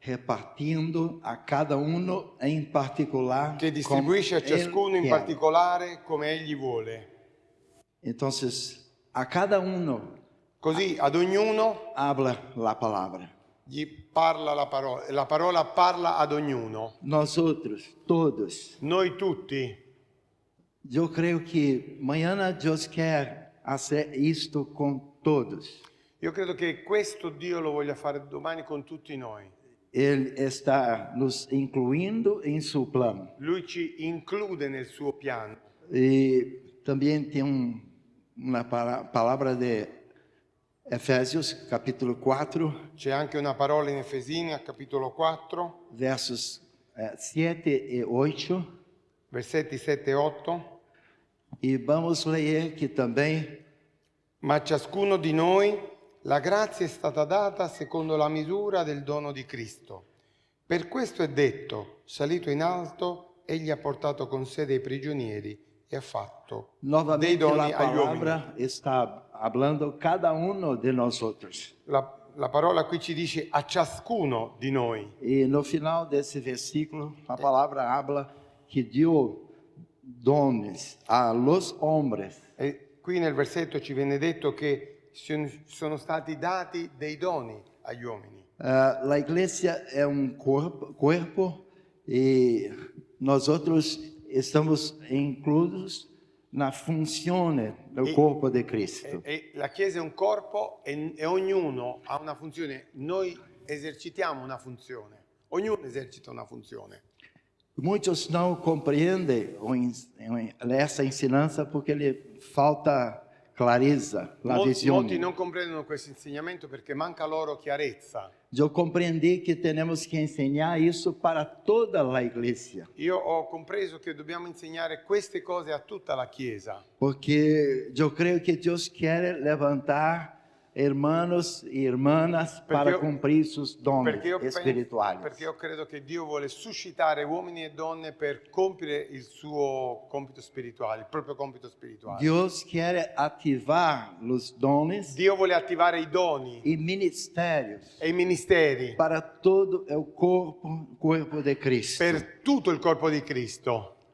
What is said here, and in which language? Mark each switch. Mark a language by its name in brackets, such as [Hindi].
[Portuguese] repartindo a cada uno em particular. [Italian] che distribuisce a [Portuguese] como ele [Italian] ciascuno in [Portuguese] quer. [Italian] particolare come egli vuole. [Portuguese] Então, a cada uno [Italian] Così ad ognuno [Portuguese] habla la palavra. [Italian] gli parla la parola parla ad ognuno. [Portuguese] Nós outros, todos. [Italian] Noi tutti. [Portuguese] Eu creio que amanhã Deus quer fazer isto com todos. [Italian] Io credo che questo Dio lo voglia fare domani con tutti noi. [Portuguese] Ele está nos incluindo em seu plano. [Italian] Lui ci include nel suo piano. [Portuguese] E também tem uma palavra de Efésios, capítulo 4, [Italian] C'è anche una parola in Efesini, al capitolo 4, [Portuguese] versos 7 e 8. [Italian] versetti 7 e 8. [Portuguese] E vamos ler que também [Italian] Ma a ciascuno di noi la grazia è stata data secondo la misura del dono di Cristo. Per questo è detto, salito in alto, egli ha portato con sé dei prigionieri e ha fatto dei [Portuguese] novamente [Italian] doni a agli uomini. [Portuguese] palavra está falando cada uno de nós outros. [Italian] La parola qui ci dice a ciascuno di noi. [Portuguese] E no final desse versículo, a palavra habla que deu [Spanish] dones a los hombres [Italian] E qui nel versetto ci viene detto che sono stati dati dei doni agli uomini. [Portuguese] A igreja é corpo e nós outros estamos inclusos na [Italian] funzione del corpo di Cristo. E la Chiesa è un corpo e ognuno ha una funzione. Noi esercitiamo una funzione. Ognuno esercita una funzione. [Portuguese] Muitos não compreendem essa ensinança porque lhe falta clareza, la [Italian] Molti visione. non comprendono questo insegnamento perché manca loro chiarezza. [Portuguese] Eu compreendi que temos que ensinar isso para toda a igreja, [Italian] Io ho compreso che dobbiamo insegnare queste cose a tutta la Chiesa, [Portuguese] porque eu creio que Deus quer levantar hermanos e irmãs para [Italian] io- [Portuguese] cumprir seus dons [Italian] perché [Portuguese] espirituais. [Italian] io credo che Dio vuole suscitare uomini e donne per compiere il suo compito spirituale, il proprio compito spirituale. [Portuguese] Deus quer ativar os dons [Italian] Dio vuole attivare i doni [Portuguese] e ministérios [Italian] e i ministeri [Portuguese] para todo o corpo de Cristo. [Italian] per tutto il corpo di Cristo.